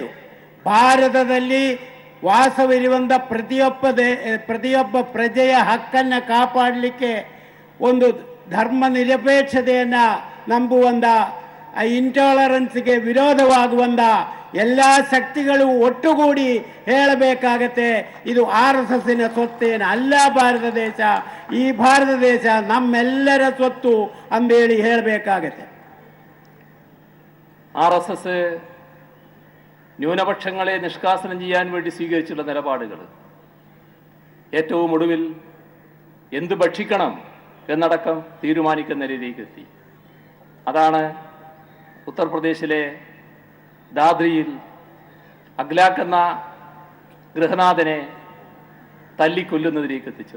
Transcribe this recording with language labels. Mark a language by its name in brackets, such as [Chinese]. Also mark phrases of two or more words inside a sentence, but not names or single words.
[Kannada] ಭಾರತದಲ್ಲಿ ವಾಸವಿರುವಂಥ ಪ್ರತಿಯೊಬ್ಬ ಪ್ರಜೆಯ ಹಕ್ಕನ್ನು ಕಾಪಾಡಲಿಕ್ಕೆ ಒಂದು ಧರ್ಮ ನಿರಪೇಕ್ಷತೆಯನ್ನು ನಂಬುವಂಥ ಇಂಟಾಲರೆನ್ಸ್ಗೆ ವಿರೋಧವಾಗುವಂಥ ಎಲ್ಲ ಶಕ್ತಿಗಳು ಒಟ್ಟುಗೂಡಿ ಹೇಳಬೇಕಾಗತ್ತೆ, ಇದು RSSನ ಸ್ವತ್ತೇನು ಅಲ್ಲ ಭಾರತ ದೇಶ, ಈ ಭಾರತ ದೇಶ ನಮ್ಮೆಲ್ಲರ സ്വത്ത് ಅಂದೇಳಿ ಹೇಳಬೇಕಾಗತ್ತೆ. [Malayalam] RSS ന്യൂനപക്ഷങ്ങളെ നിഷ്കാസനം ചെയ്യാൻ വേണ്ടി സ്വീകരിച്ചുള്ള നിലപാടുകൾ ഏറ്റവും ഒടുവിൽ എന്ത് ഭക്ഷിക്കണം എന്നടക്കം തീരുമാനിക്കുന്ന രീതിയിലേക്ക് എത്തി. അതാണ് ഉത്തർപ്രദേശിലെ ദാദ്രിയിൽ അഗ്ലാഖ് എന്ന ഗൃഹനാഥനെ തല്ലിക്കൊല്ലുന്നതിലേക്ക് എത്തിച്ചത്.